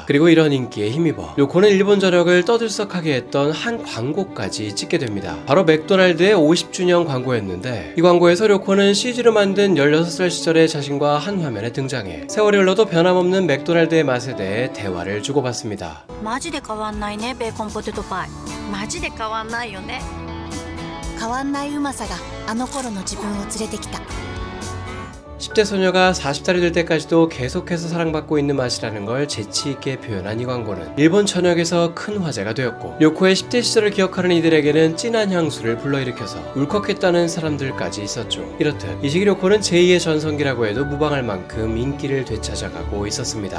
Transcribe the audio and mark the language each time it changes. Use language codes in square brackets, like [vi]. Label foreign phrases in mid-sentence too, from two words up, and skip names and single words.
[ko] 그리고 이런 인기에 힘입어 료코는 일본 전역을 떠들썩하게 했던 한 광고까지 찍게 됩니다. 바로 맥도날드의 50주년 광고였는데 이 광고에서 료코는 CG로 만든 16살 시절의 자신과 한 화면에 등장해 세월이 흘러도 변함없는 맥도날드의 맛에 대해 대화를 주고받습니다. [ja] マジで変わんないね、ベーコンポテトパイ。マジで変わんないよね。変わんないうまさがあの頃の自分を連れてきた。 [ko] 10대 소녀가 40살이 될 때까지도 계속해서 사랑받고 있는 맛이라는 걸 재치있게 표현한 이 광고는 일본 전역에서 큰 화제가 되었고 료코의 10대 시절을 기억하는 이들에게는 진한 향수를 불러일으켜서 울컥했다는 사람들까지 있었죠. 이렇듯 이 시기 료코는 제2의 전성기라고 해도 무방할 만큼 인기를 되찾아가고 있었습니다.